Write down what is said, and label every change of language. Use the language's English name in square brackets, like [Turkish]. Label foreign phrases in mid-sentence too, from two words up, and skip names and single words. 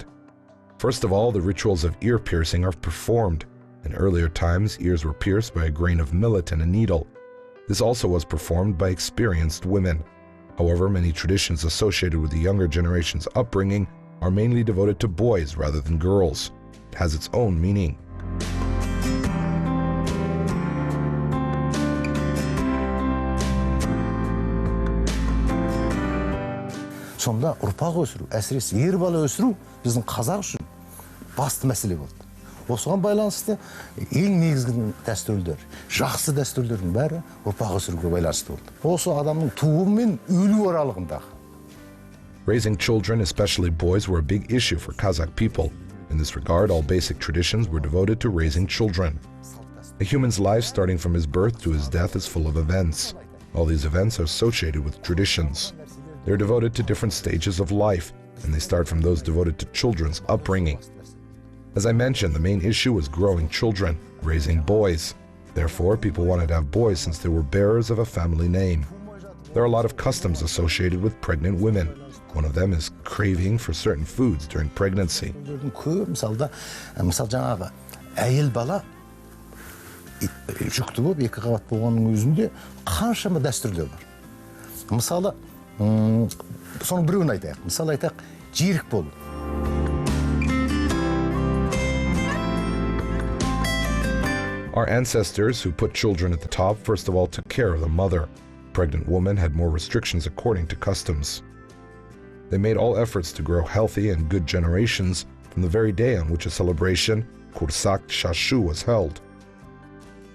[English] First of all, the rituals of ear piercing are performed. In earlier times, ears were pierced by a grain of millet and a needle. This also was performed by experienced women. However, many traditions associated with the younger generation's upbringing are mainly devoted to boys rather than girls. It has its own meaning. [Kazakh] Сонда ұрпақ өсіру, әсіресе ер бала өсіру біздің қазақ үшін басты мәселе болды. Осыған байланысты ең негізгі дәстүрлер, жақсы дәстүрлердің бәрі ұрпақ өсіруге байланысты болды. Осы адамның туы мен өлу аралығындағы. [English] Raising children, especially boys, were a big issue for Kazakh people. In this regard, all basic traditions were devoted to raising children. A human's life, starting from his birth to his death, is full of events. All these events are associated with traditions. They're devoted to different stages of life, and they start from those devoted to children's upbringing. As I mentioned, the main issue was growing children, raising boys. Therefore, people wanted to have boys since they were bearers of a family name. There are a lot of customs associated with pregnant women. One of them is craving for certain foods during pregnancy. [Kazakh] Мысалы жаңағы әйел бала жүкті болып екі қабат болғанның өзінде қаншама дәстүрлер бар. Мысалы, соның біреуін айтайық. Мысалы айтайық, жиірек болу. [English] Our ancestors, who put children at the top, first of all took care of the mother. A pregnant woman had more restrictions according to customs. They made all efforts to grow healthy and good generations from the very day on which a celebration, Kursak Shashu, was held.